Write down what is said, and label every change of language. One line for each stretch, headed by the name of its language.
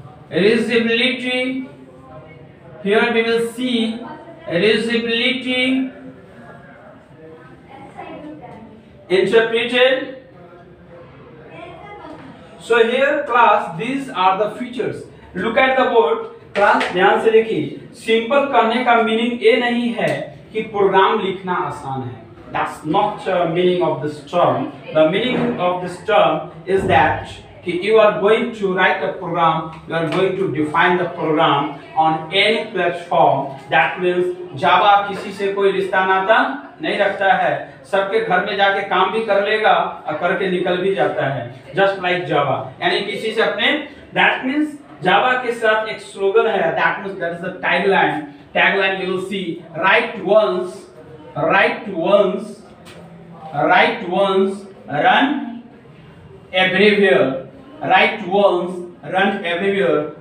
English: Here we will see reusability, interpreted. So here class, these are the features. Look at the board.
Hindi: Class ध्यान से देखिए. Simple करने का meaning ये नहीं है कि प्रोग्राम लिखना आसान है.
English: That's not the meaning of this term. The meaning of this term is that you are going to write a program, you are going to define the program on any platform. That means
Hindi: Java किसी से कोई रिश्ता नाता नहीं रखता है. सबके घर में जाके काम भी कर लेगा और करके निकल भी जाता है.
English: Just like Java.
Hindi: यानी किसी से अपने.
English: That means
Hindi: Java के साथ एक स्लोगन है.
English: That means that is the tagline. Tagline you will see. Write once, run everywhere. Write once, run everywhere.